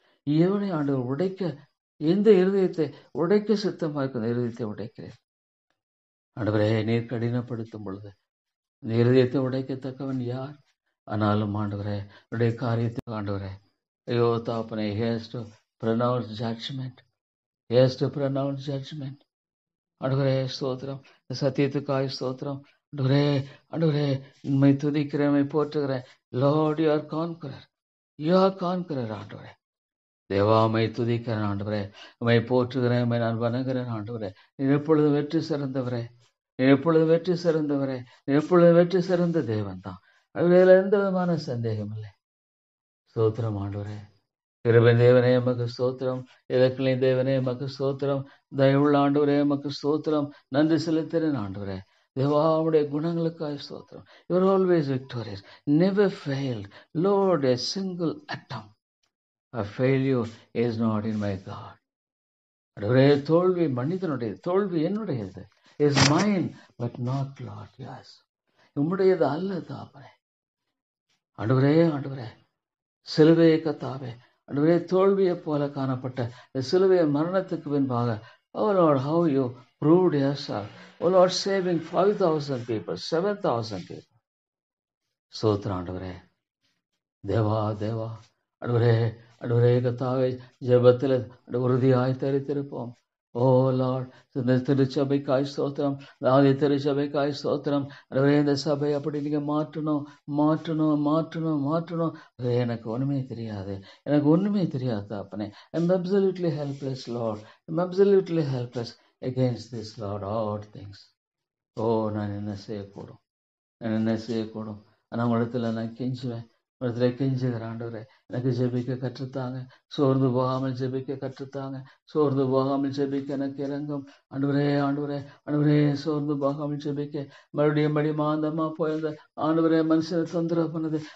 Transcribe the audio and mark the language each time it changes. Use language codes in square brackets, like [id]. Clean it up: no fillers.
[ta] எவனை ஆண்டவர் உடைக்க, எந்த இருதயத்தை உடைக்க சித்தமாயிருக்கும் இருதயத்தை உடைக்கிறேன். ஆண்டவரே நீர் கடினப்படுத்தும் பொழுது இந்த இருதயத்தை உடைக்கத்தக்கவன் யார்? ஆனாலும் ஆண்டவரே உடைய காரியத்தை ஆண்டவரே, ஐயோ தாப்பனே, [en] he has to pronounce judgment. He has to pronounce judgment. [ta] ஆண்டவரே ஸ்தோத்திரம். சத்தியத்துக்காய் ஸ்தோத்திரம். ஆண்டவரே, ஆண்டவரே உம்மை துதிக்கிறேன், உம்மை போற்றுகிறேன். [en] Lord, you are conqueror. You are conqueror ஆண்டவரே. [ta] தேவா உம்மை துதிக்கிறேன் ஆண்டவரே, உம்மை போற்றுகிறேன், உம்மை நான் வணங்குகிறேன் ஆண்டவரே. நீர் எப்பொழுது வெற்றி சிறந்தவரே, நீர் எப்பொழுது வெற்றி சிறந்தவரே, நீர் எப்பொழுது வெற்றி சிறந்த தேவன் தான். அதுல எந்த விதமான சந்தேகம் இல்லை. ஸ்தோத்திரம் ஆண்டவரே. கிருபையின் தேவனே எமக்கு ஸ்தோத்திரம். இரக்கங்களின் தேவனே எமக்கு ஸ்தோத்திரம். தயவுள்ள ஆண்டவரே எமக்கு ஸ்தோத்திரம். நன்றி செலுத்துகிறேன் ஆண்டவரே. தேவாவுடைய குணங்களுக்காய் ஸ்தோத்திரம். [en] You are always victorious, never failed. Lord, a single atom of failure is not in my God. [ta] ஆண்டவரே, தோல்வி மனிதனுடையது, தோல்வி என்னுடையது. [en] Is mine but not Lord. [ta] Yes, உம்முடையது அல்ல தாப்பனே. ஆண்டவரே, ஆண்டவரே, சிலுவையை கத்தாவே, ஆண்டவரே, தோல்வியைப் போல காணப்பட்ட இந்த சிலுவை மரணத்துக்கு பின்பாக, [en] oh Lord, how you proved yourself. Oh Lord, saving 5,000 people, 7,000 people. [ta] ஸ்தோத்திரம் ஆண்டவரே. தேவா தேவா, ஆண்டவரே, ஆண்டவரே கத்தாவே, ஜெபத்தில் உறுதியாய் தரித்திருப்போம். ஓ லார்ட், இந்த திருச்சபைக்காய் ஸ்தோத்திரம். ஆதி திருச்சபைக்காய் ஸ்தோத்திரம். ஆண்டவரே, இந்த சபை அப்படி நீங்க மாற்றணும் மாற்றணும் மாற்றணும் மாற்றணும். எனக்கு ஒண்ணுமே தெரியாது, எனக்கு ஒண்ணுமே தெரியாது அப்பனே. [en] I'm absolutely helpless, Lord. I'm absolutely helpless against this, Lord, all things. [ta] ஓ, நான் என்ன செய்யக்கூடும், நான் என்ன செய்யக்கூடும். ஆனால் உங்களிடத்துல நான் கெஞ்சுவேன், உங்களிடத்துல கெஞ்சுகிறேன். ஆண்டவரே, எனக்கு ஜெபிக்க கற்றுத்தாங்க. சோர்ந்து போகாமல் ஜெபிக்க கற்றுத்தாங்க. சோர்ந்து போகாமல் ஜெபிக்க எனக்கு இறங்கும். ஆண்டவரே, ஆண்டவரே, ஆண்டவரே, சோர்ந்து போகாமல் ஜெபிக்க மறுபடியும் மாந்தமா போயிருந்த ஆண்டவரே மனுஷனை தொந்தரவு பண்ணது.